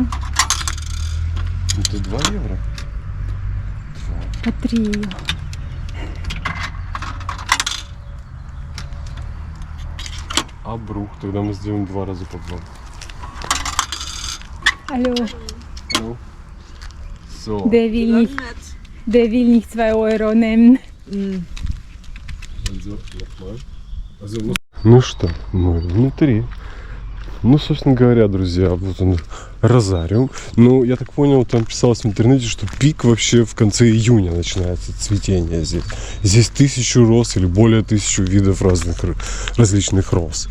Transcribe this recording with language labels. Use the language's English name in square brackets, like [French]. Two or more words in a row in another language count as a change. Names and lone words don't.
[Russian] Это 2 евро? По 3 ее. А брух, тогда мы сделаем 2 раза по 2. Алло. Ну, so. [German] Der will nicht 2 Euro nehmen. [Russian] Ну что, мы внутри. Ну, собственно говоря, друзья, вот он, розариум. Ну, я так понял, там писалось в интернете, что пик вообще в конце июня начинается цветение здесь. Здесь 1000 роз или более 1000 видов различных роз.